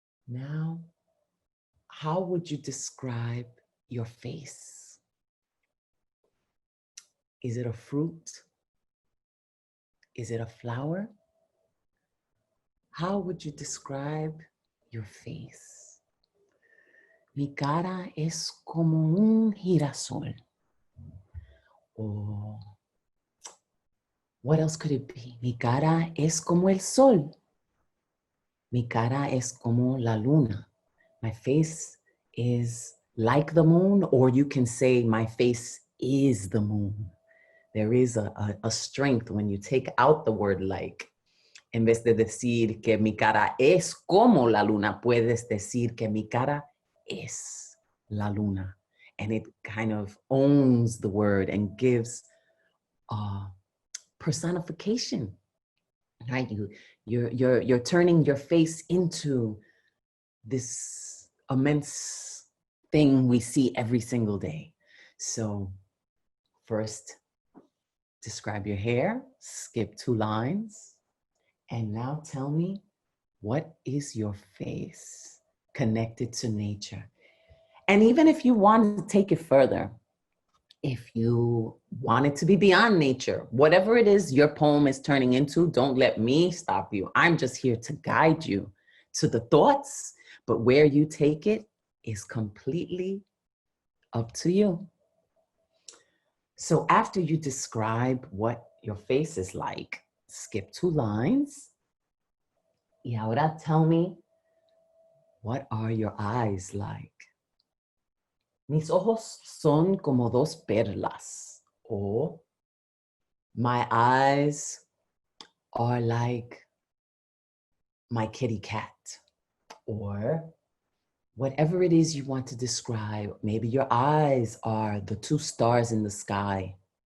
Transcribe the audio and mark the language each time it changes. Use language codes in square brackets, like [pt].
[en] Now, how would you describe your face? Is it a fruit? Is it a flower? How would you describe your face? [es] Mi cara es como un girasol. [en] Or what else could it be? [es] Mi cara es como el sol. Mi cara es como la luna. [en] My face is like the moon, or you can say my face is the moon. There is a strength when you take out the word like. [es] En vez de decir que mi cara es como la luna, puedes decir que mi cara es la luna. [en] And it kind of owns the word and gives personification, right? You're turning your face into this immense thing we see every single day. So first, describe your hair, skip 2 lines, and now tell me, what is your face connected to nature? And even if you want to take it further, if you want it to be beyond nature, whatever it is your poem is turning into, don't let me stop you. I'm just here to guide you to the thoughts, but where you take it is completely up to you. So after you describe what your face is like, skip 2 lines. [es] Y ahora [en] tell me, what are your eyes like? [es] Mis ojos son como 2 perlas. [en] Or my eyes are like my kitty cat. Or whatever it is you want to describe. Maybe your eyes are the 2 stars in the sky.